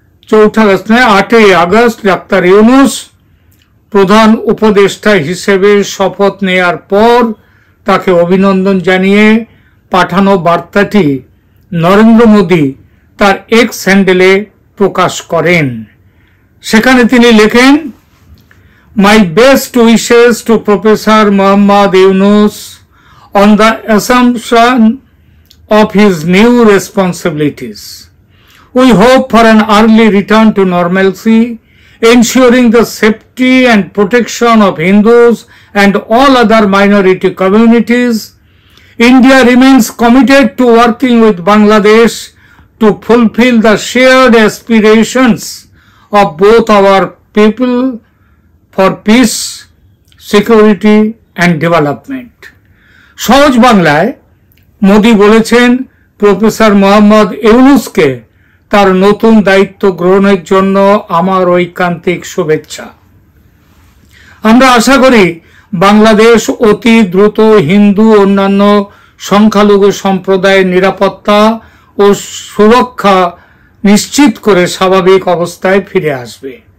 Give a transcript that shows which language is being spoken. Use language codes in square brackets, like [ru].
[bn] 8ই August doctor Yunus প্রধান উপদেষ্টা হিসেবে শপথ নেয়ার পর তাকে অভিনন্দন জানিয়ে পাঠানো বার্তাটি নরেন্দ্র মোদী তার এক্স হ্যান্ডেলে প্রকাশ করেন। [en] সেখানে তিনি লেখেন, my best wishes to professor Muhammad Yunus on the assumption of his new responsibilities. We hope for an early return to normalcy, ensuring the safety and protection of Hindus and all other minority communities. India remains committed to working with Bangladesh to fulfill the shared aspirations of both our people for peace, security and development. [bn] সহজ বাংলায় মোদী বলেছেন, professor Mohammad ইউনূসকে তার নতুন দায়িত্ব গ্রহণের জন্য আমার ঐকান্তিক শুভেচ্ছা। আমরা আশা করি বাংলাদেশ অতি দ্রুত হিন্দু অন্যান্য সংখ্যালঘু সম্প্রদায়ের নিরাপত্তা ও সুরক্ষা নিশ্চিত করে স্বাভাবিক অবস্থায় ফিরে আসবে।